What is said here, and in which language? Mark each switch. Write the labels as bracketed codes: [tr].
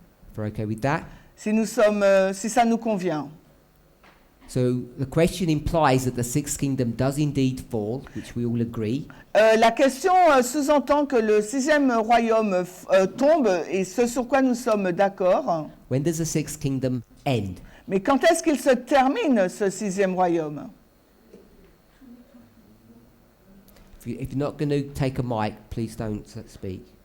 [en] If we're okay with that. [fr] Si ça nous convient. [en] So the question implies that the sixth kingdom does indeed fall, which we all agree. [fr] La question sous-entend que le sixième royaume tombe, et ce sur quoi nous sommes d'accord. [en] When does the sixth kingdom end? [fr] Mais quand est-ce qu'il se termine, ce sixième royaume? [en] If you're not going to take a mic, please don't speak.